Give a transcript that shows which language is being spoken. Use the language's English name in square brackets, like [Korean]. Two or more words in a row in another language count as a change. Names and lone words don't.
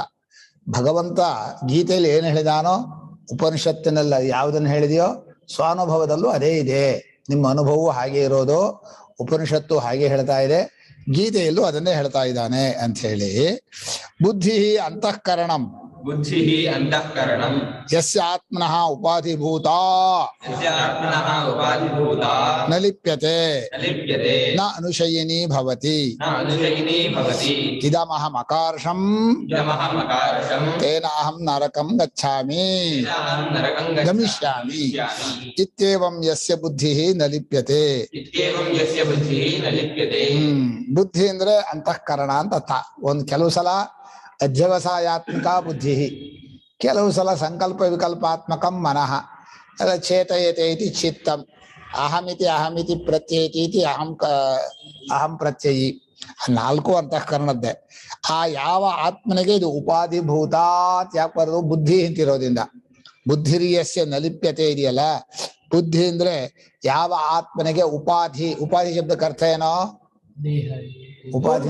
[Kannada] ಭಗವಂತ ಗೀತೆಯಲ್ಲಿ ಏನು ಹೇಳಿದಾನೋ, ಉಪನಿಷತ್ತಿನೆಲ್ಲ ಯಾವುದನ್ನು ಹೇಳಿದೆಯೋ ಸ್ವಾನುಭವದಲ್ಲೂ ಅದೇ ಇದೆ. ನಿಮ್ಮ ಅನುಭವವು ಹಾಗೆ ಇರೋದು, ಉಪನಿಷತ್ತು ಹಾಗೆ ಹೇಳ್ತಾ ಇದೆ, ಗೀತೆಯಲ್ಲೂ ಅದನ್ನೇ ಹೇಳ್ತಾ ಇದ್ದಾನೆ ಅಂತ ಹೇಳಿ. [Sanskrit] ಬುದ್ಧಿ ಅಂತಃಕರಣಂ ಯಸ್ಯ ಆತ್ಮನಃ ಉಪಾಧಿಭೂತ ನ ಲಿಪ್ಯತೆ ನ ಅನುಶಯಿನಿ ಭವತಿ ಇದಮಹಂ ಅಕಾರ್ಷಂ ತೇನ ಅಹಂ ನರಕಂ ಗಚ್ಛಾಮಿ ಗಮಿಷ್ಯಾಮಿ ಇತ್ಯೇವಂ ಯಸ್ಯ ಬುದ್ಧಿ ನ ಲಿಪ್ಯತೆ. [Kannada] ಬುದ್ಧಿ ಅಂದ್ರೆ ಅಂತಃಕರಣ ಅಂತ ಅರ್ಥ. ಕೆಲವು ಸಲ [Sanskrit] ಅಧ್ಯವಸಾಯಾತ್ಮಕ ಬುದ್ಧಿ, [Kannada] ಕೆಲವು ಸಲ [Sanskrit] ಸಂಕಲ್ಪ ವಿಕಲ್ಪಾತ್ಮಕಂ ಮನಃ. ಚೇತಯತೆ ಇತಿ ಚಿತ್ತಂ, ಅಹಮಿತಿ ಪ್ರತ್ಯೇತಿ ಇತಿ ಅಹಂ ಪ್ರತ್ಯಯಿ. [Kannada] 4 ಅಂತಃಕರಣದ್ದೇ. ಆ ಯಾವ ಆತ್ಮನಿಗೆ ಇದು ಉಪಾಧಿಭೂತ ಯಾಕೆ ಬರೋದು? ಬುದ್ಧಿ ಅಂತಿರೋದ್ರಿಂದ. [Sanskrit] ಬುದ್ಧಿರಿಯಸ್ಯ ನಲಿಪ್ಯತೆ [Kannada] ಇದೆಯಲ್ಲ, ಬುದ್ಧಿ ಅಂದ್ರೆ ಯಾವ ಆತ್ಮನಿಗೆ ಉಪಾಧಿ. ಉಪಾಧಿ ಶಬ್ದಕ್ಕೆ ಅರ್ಥ ಏನೋ? ಉಪಾಧಿ